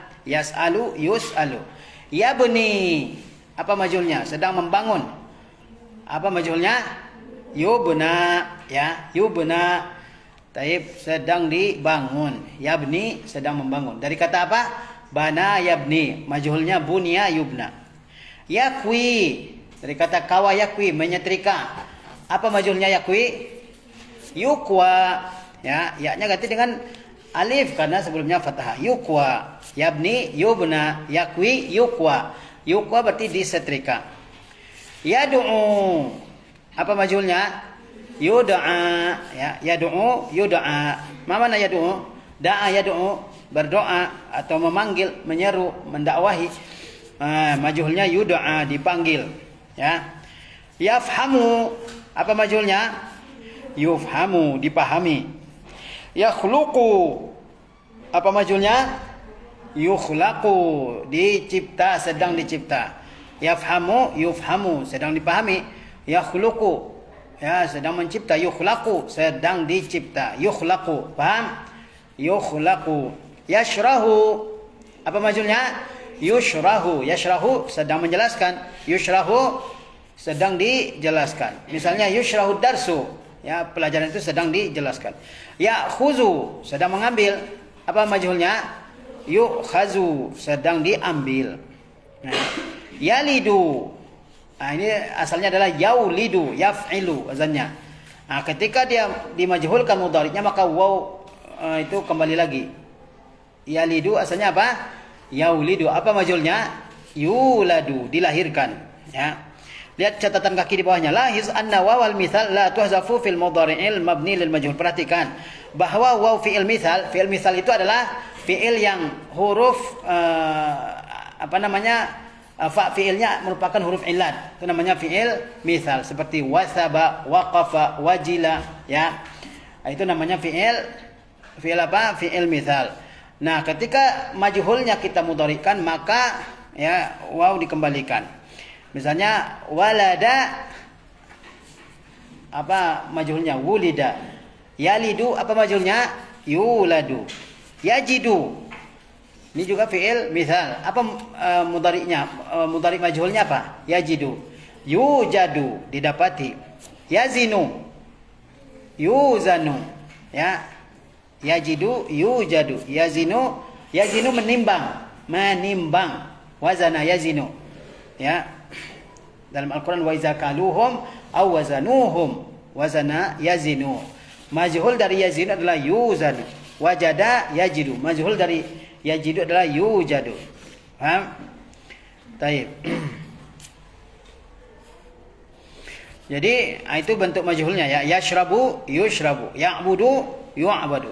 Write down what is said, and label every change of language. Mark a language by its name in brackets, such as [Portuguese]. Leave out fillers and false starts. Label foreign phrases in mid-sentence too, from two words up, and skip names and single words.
[Arabic] يسأل، يُسأل. [Indonesian] Yabni, apa majhulnya? Sedang membangun. Apa majhulnya? Yubna, ya. [Arabic] يُبنى، طيب, [Indonesian] sedang dibangun. Yabni, sedang membangun. Dari kata apa? [Arabic] بنى يبني, majhulnya بُني يُبنى. [Indonesian] Yakwi, dari kata [Arabic] كوى يكوي, [Indonesian] menyetrika. Apa majhulnya yakwi? Yukwa, ya, yaknya ganti dengan alif karena sebelumnya fathah. [Arabic] يُكوى، يبني يُبنى، يكوي يُكوى. [Indonesian] Yukwa berarti disetrika. Yad'u, apa majhulnya? [Arabic] Yud'a, ya, يدعو يُدعى. Mana yad'u? دعا يدعو, [Indonesian] berdoa atau memanggil, menyeru, mendakwahi. Majhulnya yud'a, dipanggil, ya. [Arabic] يفهم، يُفهم, [Indonesian] dipahami. Yakhluqu, apa majhulnya? Yukhlaqu, dicipta, sedang dicipta. [Arabic] يفهم، يُفهم, [Indonesian] sedang dipahami. Yakhluqu, ya, sedang mencipta. Yukhlaqu, sedang dicipta. Yukhlaqu, paham? Yukhlaqu. Yashrahu, apa majhulnya? [Arabic] يُشرح. يشرح, [Indonesian] sedang menjelaskan. Yushrahu, sedang dijelaskan. Misalnya [Arabic] يُشرح درس, [Indonesian] ya, pelajaran itu sedang dijelaskan. Ya'khuzu, sedang mengambil. Apa majhulnya? Yu'khazu, sedang diambil. Nah, yalidu, nah, ini asalnya adalah yaulidu, yaf'ilu wazannya. Nah, ketika dia dimajhulkan mudhari'nya maka waw itu kembali lagi. Yalidu asalnya apa? Yaulidu. Apa majhulnya? Yuladu, dilahirkan, ya. Lihat catatan kaki di bawahnya. [Arabic] لاحظ أن واو المثال لا تحذف في المضارع المبني للمجهول. [Indonesian] Perhatikan bahwa waw [Arabic] فعل مثال [Indonesian] itu adalah fi'il yang huruf fa fi'ilnya merupakan huruf illat. Itu namanya [Arabic] فعل مثال, [Indonesian] seperti [Arabic] وصب، وقف، وجل, [Indonesian] ya. Itu namanya fi'il apa? [Arabic] فعل مثال. [Indonesian] Nah, ketika majhulnya kita mudhari'kan maka, ya, waw dikembalikan. Misalnya walada, apa majhulnya? Wulida. Yalidu, apa majhulnya? Yuladu. Yajidu, Ini juga [Arabic] فعل مثال. [Indonesian] Apa mudhari'nya? Mudhari' majhulnya apa? Yajidu. Yujadu, didapati. Yazinu. [Arabic] Yuzanu. Ya. يجد، يُوجد. يزن، يزن menimbang. [Indonesian] Menimbang. [Arabic] وزن يزن. [Indonesian] Ya. [Arabic] Dalam Al-Quran وإذا كالوهم أو وزنوهم. وزن يزن. [Indonesian] Majhul dari yazinu adalah yuzanu. [Arabic] وجد يجد. [Indonesian] Majhul dari yajidu adalah yujadu. Paham? Taib. Jadi itu bentuk majhulnya ya. [Arabic] يشرب، يُشرب. يعبد، يُعبد.